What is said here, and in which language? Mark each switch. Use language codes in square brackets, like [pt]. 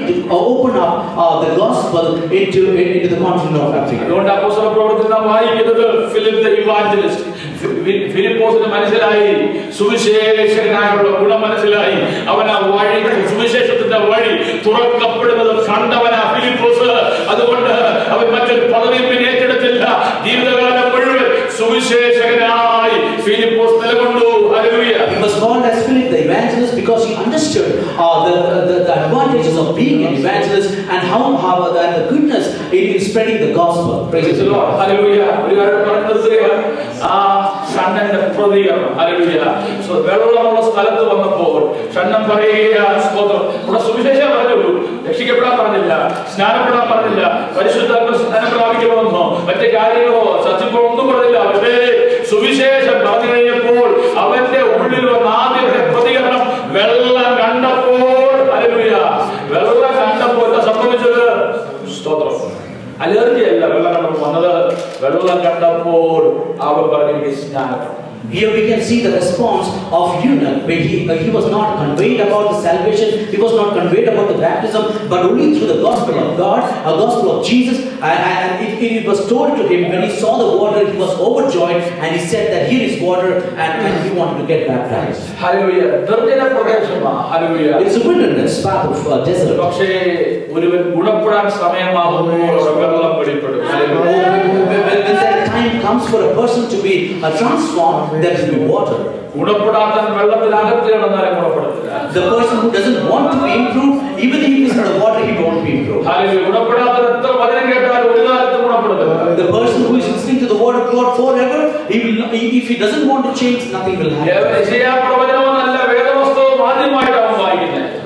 [en] open up the gospel into the continent of Africa. [ml] അതുകൊണ്ട് അപ്പോസ്തല പ്രവർത്തനം നാം വായിക്കുന്നത് ഫിലിപ്പ് ദ ഇവാഞ്ചലിസ്റ്റ്, ഫിലിപ്പോസിന് മനസ്സിലായി സുവിശേഷകനായുള്ള ഗുണം മനസ്സിലായി. അവൻ ആ വഴി, സുവിശേഷത്തിന്റെ വഴി തുറക്കപ്പെടുന്നത് കണ്ടവനാ ഫിലിപ്പോസ്. അതുകൊണ്ട് അവൻ മറ്റൊരു പദവിയും പിന്നെ ഏറ്റെടുത്തില്ല. ജീവിതകാലം മുഴുവൻ സുവിശേഷകനായി Philipose നിലകൊണ്ടു. Hallelujah. [en] He was called as Philip the evangelist because he understood the advantages of being an evangelist and how and the goodness in spreading the gospel. Praise the Lord. [ml] Hallelujah. ഒരു കാര്യം പറഞ്ഞു നിർത്തുകയാണ്. ആ ഷണ്ണന്റെ പ്രതികരണം. ഹല്ലേലൂയ. സോ വെള്ളമുള്ള സ്ഥലത്ത് വന്നപ്പോൾ ഷണ്ണൻ പറയുകയാണ്, സ്തോത്രം, ഇവിടെ സുവിശേഷം പറഞ്ഞുള്ളൂ, രക്ഷിക്കപ്പെടാൻ പറഞ്ഞില്ല, സ്നാനപ്പെടാൻ പറഞ്ഞില്ല, പരിശുദ്ധാത്മ സ്നാനം പ്രാപിക്കണമെന്നോ മറ്റു കാര്യങ്ങളോ സത്യങ്ങളോ ഒന്നും പറഞ്ഞില്ല. പക്ഷേ സുവിശേഷം പറഞ്ഞു കഴിഞ്ഞപ്പോൾ അവന്റെ ഉള്ളിൽ വന്ന ആദ്യത്തെ പ്രതികരണം വെള്ളം കണ്ടപ്പോൾ. ഹല്ലേലൂയ. വെള്ളം കണ്ടപ്പോൾ എന്താ സംഭവിച്ചത്? സ്തോത്രം. അലർജി അല്ല വെള്ളം കണ്ടപ്പോൾ വന്നത്. വെള്ളം കണ്ടപ്പോൾ അവൻ പറഞ്ഞു സ്നാനം. [en] Here we can see the response of Eunuch, where he was not conveyed about the salvation, he was not conveyed about the baptism, but only through the gospel of God, a gospel of Jesus. And it was told to him when he saw the water, he was overjoyed, and he said that here is water, and he wanted to get baptized. [ml] Hallelujah. നിർജ്ജന പ്രദേശമാണ്. Hallelujah. [en] It's a wilderness, path of desert. [ml] പക്ഷേ ഒരുവൻ ഗുണപ്പെടാൻ സമയമാകുമ്പോൾ വെള്ളം വെളിപ്പെടും. [en] When that time comes for a person to be transformed, there will be water. [ml] ഗുണപ്പെടാത്ത വെള്ളത്തിനകത്ത് കിടന്നാലും ഗുണപ്പെടത്തില്ല. [en] The person who doesn't want to be improved, even if he is in the water, he won't be improved. Hallelujah. [ml] ഗുണപ്പെടാത്ത എത്ര വചനം കേട്ടാലും ഒരു കാലത്തും ഗുണപ്പെടത്തില്ല. [en] The person who is listening to the word of God forever, if he doesn't want to change, nothing will happen. [ml] യെശയ്യാ പ്രവചനമല്ല, വേദപുസ്തകം ആദ്യമായിട്ടാണ് വായിക്കുന്നത്.